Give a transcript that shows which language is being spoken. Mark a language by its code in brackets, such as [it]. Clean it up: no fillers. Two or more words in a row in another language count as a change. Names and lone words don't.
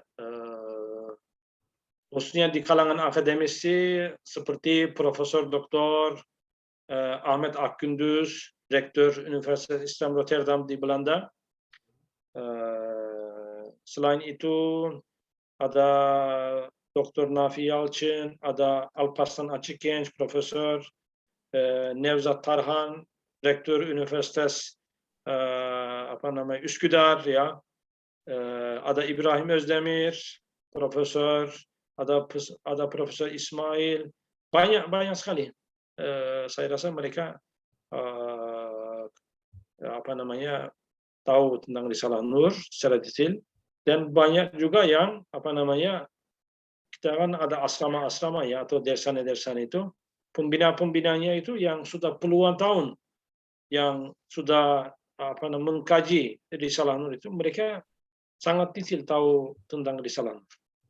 [id] Khususnya di kalangan akademisi seperti Profesor Dr. Ahmet Akgündüz, Rektör Universitas Islam Rotterdam di Belanda. Selain itu ada Dr. Nafi Yalçın, ada Alparslan Açıkgenç, Profesör Nevzat Tarhan, Rektör Üniversitas Üsküdar ya. Ada İbrahim Özdemir, Profesor, ada Profesor Ismail, banyak sekali. Saya rasa mereka tahu tentang Risalah Nur secara detail, dan banyak juga yang kita kan ada asrama-asrama ya, atau dersane-dersane itu, pembina-pembinanya itu yang sudah puluhan tahun yang sudah mengkaji Risalah Nur itu, mereka sangat detail tahu tentang Risalah Nur.